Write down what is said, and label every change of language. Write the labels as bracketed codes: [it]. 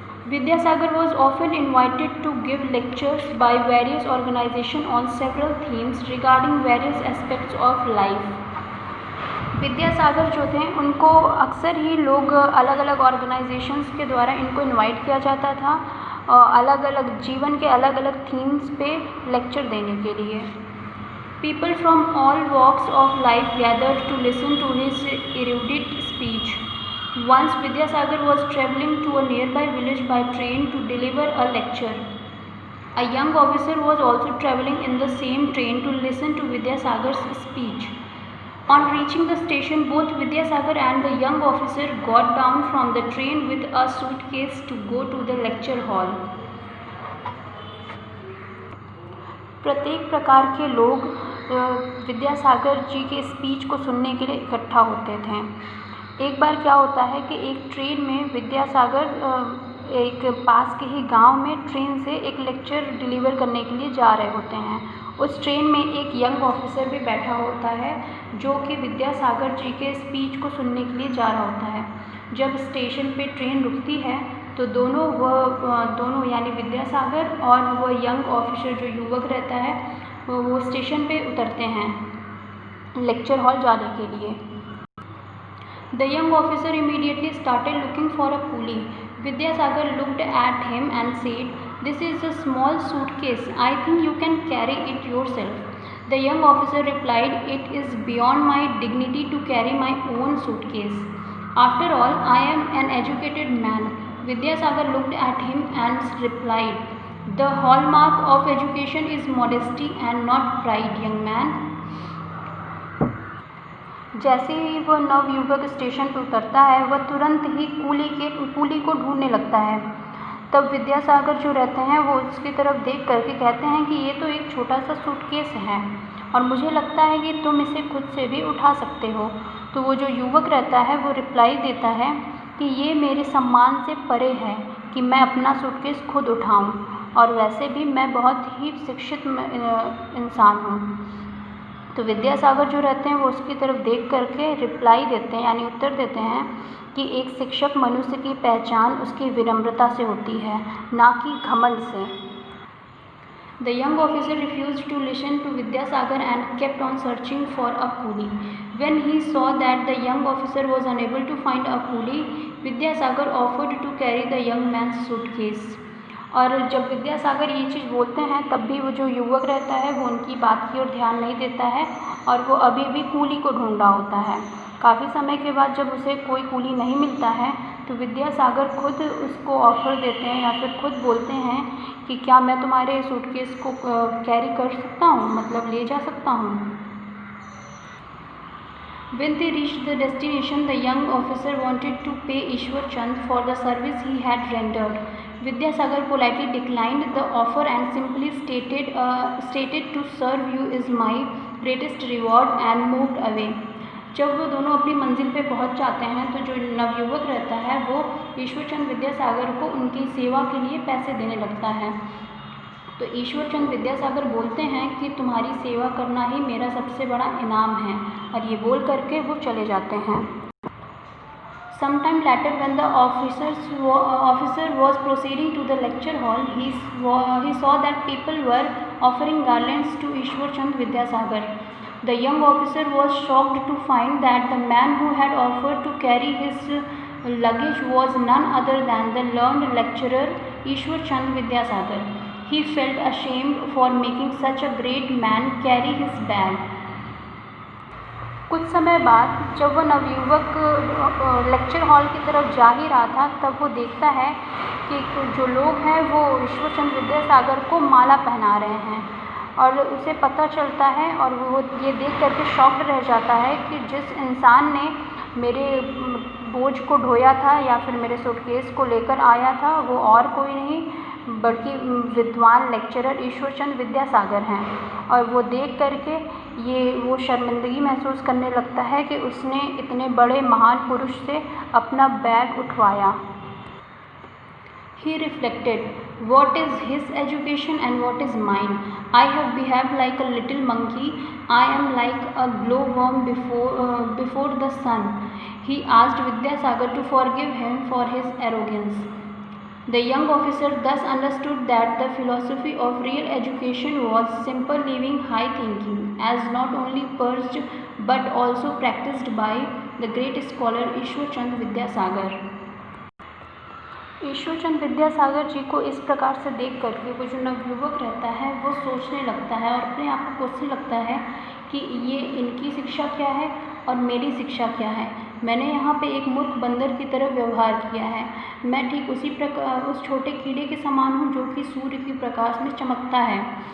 [en] Vidyasagar was often invited to give lectures by various organizations on several themes regarding various aspects of life. [hi] Vidyasagar जो थे उनको अक्सर ही लोग अलग अलग ऑर्गेनाइजेशंस के द्वारा इनको इनवाइट किया जाता था अलग अलग जीवन के अलग अलग थीम्स पे लेक्चर देने के लिए. [en] People from all walks of life gathered to listen to his erudite speech. Once Vidyasagar was travelling to a nearby village by train to deliver a lecture. A young officer was also travelling in the same train to listen to Vidyasagar's speech. On reaching the station, both Vidyasagar and the young officer got down from the train with a suitcase to go to the lecture hall. [hi] प्रत्येक प्रकार के लोग विद्यासागर जी के speech को सुनने के लिए इकट्ठा होते थे. एक बार क्या होता है कि एक ट्रेन में विद्यासागर एक पास के ही गांव में ट्रेन से एक लेक्चर डिलीवर करने के लिए जा रहे होते हैं. उस ट्रेन में एक [en] young officer [hi] भी बैठा होता है जो कि विद्यासागर जी के स्पीच को सुनने के लिए जा रहा होता है. जब स्टेशन पे ट्रेन रुकती है तो दोनों यानी विद्यासागर और वह [en] young officer [hi] जो युवक रहता है वो स्टेशन पे उतरते हैं लेक्चर हॉल जाने के लिए. [en] The young officer immediately started looking for a coolie. Vidyasagar looked at him and said, "This is a small suitcase. I think you can carry it yourself." The young officer replied, "It is beyond my dignity to carry my own suitcase. After all, I am an educated man." Vidyasagar looked at him and replied, "The hallmark of education is modesty and not pride, young man." [hi] जैसे ही वह नवयुवक station पर उतरता है वह तुरंत ही coolie को ढूंढने लगता है. तब विद्यासागर जो रहते हैं वो उसकी तरफ देख करके कहते हैं कि ये तो एक छोटा सा सूटकेस है और मुझे लगता है कि तुम इसे खुद से भी उठा सकते हो. तो वो जो युवक रहता है वो रिप्लाई देता है कि ये मेरे सम्मान से परे है कि मैं अपना सूटकेस खुद उठाऊं, और वैसे भी मैं बहुत ही शिक्षित इंसान हूँ. तो विद्यासागर जो रहते हैं वो उसकी तरफ देख करके रिप्लाई देते हैं यानी उत्तर देते हैं कि एक शिक्षक मनुष्य की पहचान उसकी विनम्रता से होती है, ना कि घमंड से. [en] The young officer refused to listen to Vidyasagar and kept on searching for a coolie. When he saw that the young officer was unable to find a coolie, Vidyasagar offered to carry the young man's suitcase. [hi] और जब विद्यासागर ये चीज़ बोलते हैं तब भी वो जो युवक रहता है वो उनकी बात की ओर ध्यान नहीं देता है और वो अभी भी कूली को ढूंढ रहा होता है. काफ़ी समय के बाद जब उसे कोई कूली नहीं मिलता है तो विद्यासागर खुद उसको ऑफ़र देते हैं या फिर खुद बोलते हैं कि क्या मैं तुम्हारे सूटकेस को कैरी कर सकता हूँ, मतलब ले जा सकता हूँ. [en] When they reached the destination, the young officer wanted to pay Ishwar Chand for the service he had rendered. Vidyasagар politely declined the offer and simply stated to serve you is my greatest reward and moved away. [hi] जब वो दोनों अपनी मंजिल पे पहुंच जाते हैं तो जो नवयुवक रहता है वो ईश्वरचंद विद्यासागर को उनकी सेवा के लिए पैसे देने लगता है। तो ईश्वरचंद विद्यासागर बोलते हैं कि तुम्हारी सेवा करना ही मेरा सबसे बड़ा इनाम है, और ये बोल करके वो चले जाते हैं। [en] Sometime later, when the officer was proceeding to the lecture hall, he saw that people were offering garlands to Ishwarchand Vidyasagar. The young officer was shocked to find that the man who had offered to carry his luggage was none other than the learned lecturer Ishwarchand Vidyasagar. He felt ashamed for making such a great man carry his bag. [hi] कुछ समय बाद जब वह नवयुवक lecture hall की तरफ जा ही रहा था, तब वो देखता है कि जो लोग हैं वो ईश्वरचंद विद्यासागर को माला पहना रहे हैं, और उसे पता चलता है और वो ये देख करके शॉक्ड रह जाता है कि जिस इंसान ने मेरे बोझ को ढोया था या फिर मेरे सूटकेस को लेकर आया था वो और कोई नहीं बल्कि विद्वान लेक्चरर ईश्वरचंद विद्यासागर हैं। और वो देख करके वो शर्मिंदगी महसूस करने लगता है कि उसने इतने बड़े महान पुरुष से अपना bag उठवाया। [en] He reflected, what is his education and what is mine? I have behaved like a little monkey. I am like a glowworm before the sun. He asked Vidyasagar to forgive him for his arrogance. The young officer thus understood that the philosophy of real education was simple living, high thinking, as not only preached but also practiced by the great scholar Ishwarchand Vidyasagar. [hi] Ishwarchand Vidyasagar ji को इस प्रकार से देख करके वो जो नवयुवक रहता है वो सोचने लगता है और अपने आप को पूछने लगता है कि ये इनकी शिक्षा क्या है और मेरी शिक्षा क्या है। मैंने यहाँ पे एक मूर्ख बंदर की तरह व्यवहार किया है। मैं ठीक उसी प्रकार उस छोटे कीड़े के समान हूँ जो कि सूर्य की प्रकाश में चमकता है।